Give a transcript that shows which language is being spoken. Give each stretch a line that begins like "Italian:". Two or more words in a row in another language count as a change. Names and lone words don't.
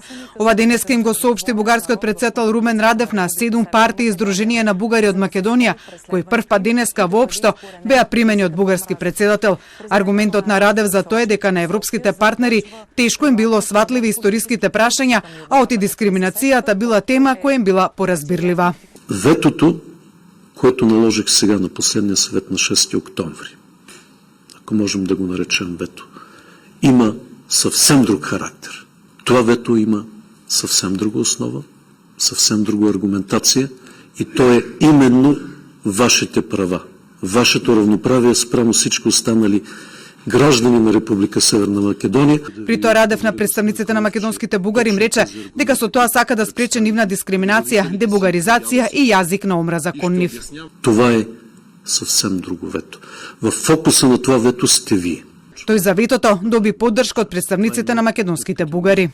Macedonian: Ова денеска им го соопшти бугарскиот претседател Румен Радев на 7 партии Издружение на бугари од Македонија, кои прв пат денеска воопшто беа примени од бугарски претседател. Аргументот на Радев за тоа е дека на европските партнери тешко им било сватливи историските прашања, а оти дискриминацијата била тема која им била поразбирлива.
Bulgarian: Ветото, което наложих сега на последния съвет на 6 октомври, ако можем да го наречем вето, има съвсем друг характер. Това вето има съвсем друга основа, съвсем друга аргументация и то е именно вашите права, вашето равноправие спрямо всички останали граждани на Република Северна Македонија.
Macedonian: При тоа Радев на представниците на македонските бугари им рече дека со тоа сака да спрече нивна дискриминација, дебугаризација и јазик на омраза кон нив.
Bulgarian: Това е съвсем друго вето. В фокуса на това вето сте вие.
Macedonian: Тој за ветото доби поддршка од представниците на македонските бугари.